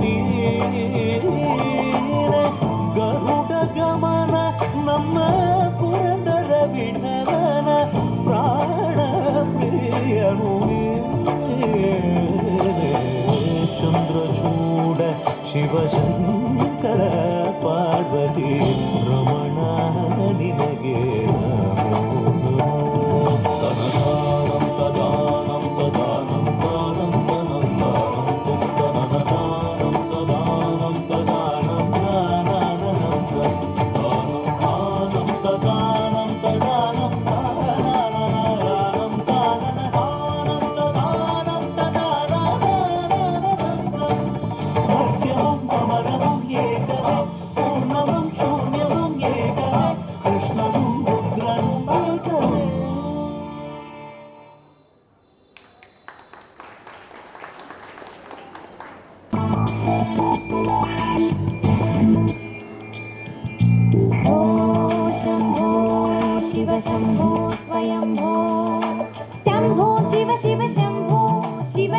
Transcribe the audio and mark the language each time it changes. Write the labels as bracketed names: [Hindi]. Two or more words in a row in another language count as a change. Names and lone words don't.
[Kannada] ಗರುಡ ಗಮನ ನಮ್ಮ ಪುರಂದರ ವಿಠಲನ ಪ್ರಾಣ ಪ್ರಿಯನು. ಚಂದ್ರಚೂಡ ಶಿವಶಂಕರ ಪಾರ್ವತಿ ರಮಣ ನಿನಗೆ ನಮೋ ನಮೋ. ತನದಾನಂ ತದಾನಂ ತದಾನಂ ದಾನಂ ತನಂ ದಾನಂ ತುಂ ತನದಾನಂ ತದಾನಂ ತದಾನಂ ದಾನಂ ದಾನಂ ದಾನಂ ತದಾನಂ ತದಾನಂ ದಾನಂ ದಾನಂ ತದಾನಂ ತದಾನಂ. ಮಧ್ಯಮಂ ಅಮರಮಂ ಏಕವೇ ಪೂರ್ಣಮಂ ಶೂನ್ಯಮಂ ಏಕವೇ ಕೃಷ್ಣನು ರುದ್ರನು ಏಕವೇ. [Sanskrit] ओ शम्भो शिव शम्भो स्वयम्भो शम्भो शिव शिव शम्भो शिव